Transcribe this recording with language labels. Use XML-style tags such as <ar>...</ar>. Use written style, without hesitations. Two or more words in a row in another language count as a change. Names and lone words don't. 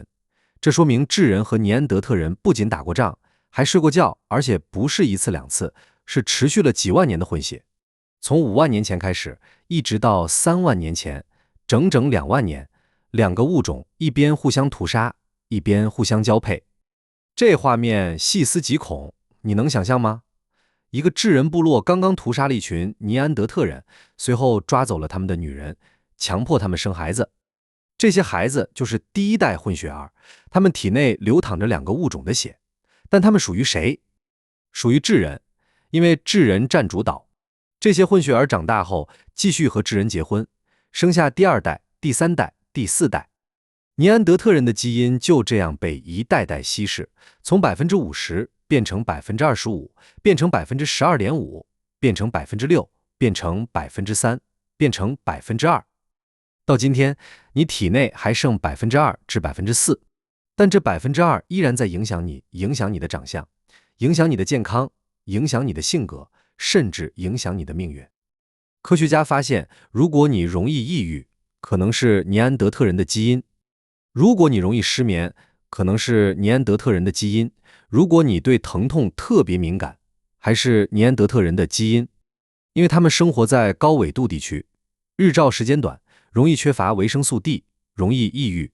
<zh>這說明智人和尼安德特人不僅打過仗，還睡過覺，而且不是1次2次，是持續了幾萬年的混血。從5萬年前開始，一直到3萬年前，整整2萬年，2個物種一邊互相屠殺，一邊互相交配。這畫面細思極恐，你能想象嗎？一個智人部落剛剛屠殺了一群尼安德特人，隨後抓走了他們的女人，強迫他們生孩子。這些孩子就是第1代混血兒，他們體內流淌着2個物種的血，但他們屬於誰？屬於智人，因為智人占主導。這些混血兒長大後繼續和智人結婚，生下第二代、第三代、第四代。尼安德特人的基因就這樣被一代代稀釋，從50%變成25%，變成12.5%，變成6%，變成3%，變成2%。到今天，你體內還剩2%至4%，但這2%依然在影響你，影響你的長相，影響你的健康，影響你的性格，甚至影響你的命運。科學家發現，如果你容易抑鬱，可能是尼安德特人的基因；如果你容易失眠，可能是尼安德特人的基因；如果你對疼痛特別敏感，還是尼安德特人的基因。因為他們生活在高纬度地區，日照時間短，容易缺乏維生素 D， 容易抑鬱。</zh>